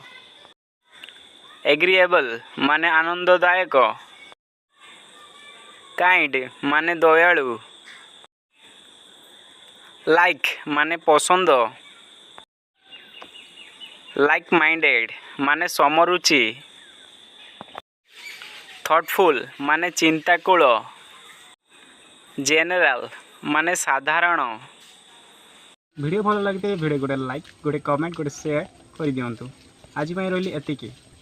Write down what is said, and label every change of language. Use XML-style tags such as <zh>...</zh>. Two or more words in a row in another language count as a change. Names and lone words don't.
<as>एग्रीएबल माने आनंददायक, काइंड माने दयालु, लाइक माने पसंद,</as> <en>like minded</en> <as>माने समरुचि, थॉटफुल माने चिंताकुल, जेनरल माने साधारण। ভিডিঅ' ভাল লাগে ভিডিঅ'টো লাইক কৰক, কমেণ্ট কৰক, শ্বেয়াৰ কৰি দিব। আজি ৰ'লোঁ ইমানতে।</as>